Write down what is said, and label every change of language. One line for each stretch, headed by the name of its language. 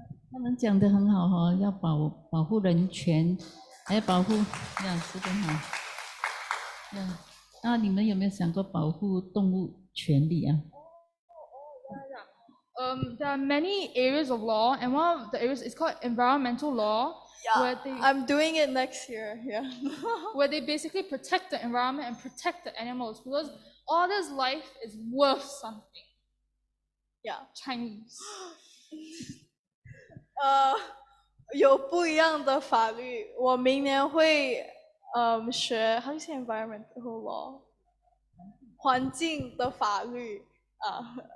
Chinese: 他们讲得很好哈，要保护人权，还要保护说得好。那你们有没有想过保护动物权利啊？
English: There are many areas of law, and one of the areas is called environmental law. Yeah, I'm doing it next year. Yeah. Where they basically protect the environment and protect the animals, because all this life is worth something. Yeah. Chinese.
Chinese: 有不一样的法律，我明年会学
English: how do you say environmental law
Chinese: 环境的法律啊。